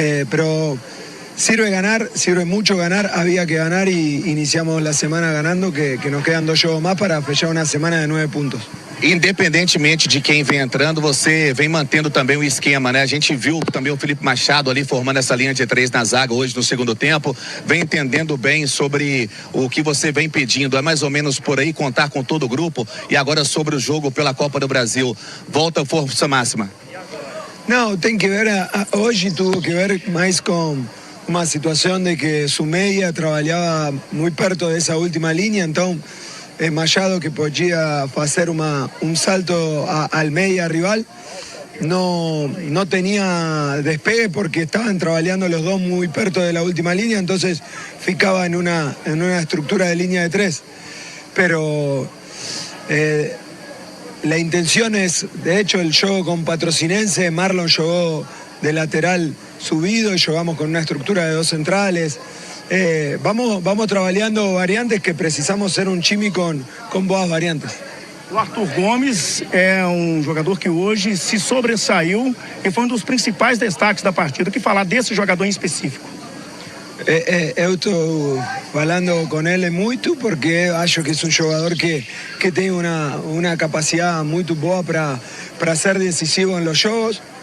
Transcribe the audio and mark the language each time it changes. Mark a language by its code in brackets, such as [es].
[es] Pero sirve mucho ganar, había que ganar y iniciamos la semana ganando, que nos quedan 2 jogos más para fechar una semana de 9 puntos. [pt] Independentemente de quem vem entrando, você vem mantendo também o esquema, né? A gente viu também o Felipe Machado ali formando essa linha de 3 na zaga hoje no segundo tempo, vem entendendo bem sobre o que você vem pedindo, é mais ou menos por aí, contar com todo o grupo. E agora sobre o jogo pela Copa do Brasil, volta a força máxima? Não, tem que ver, hoje tuvo que ver mais com uma situação de que su media trabalhava muito perto dessa última linha, [es] então Machado, que podía hacer un salto al media rival, no tenía despegue porque estaban trabajando los dos muy perto de la última línea, entonces ficaba en una estructura de línea de 3. Pero la intención es, de hecho, el juego con Patrocinense, Marlon jugó de lateral subido y jugamos con una estructura de 2 centrales. [pt] Vamos trabalhando variantes que precisamos ser um time com boas variantes. O Arthur Gomes é um jogador que hoje se sobressaiu e foi um dos principais destaques da partida. O que falar desse jogador em específico? Eu estou falando com ele muito porque acho que é um jogador que tem uma capacidade muito boa para ser decisivo em los jogos.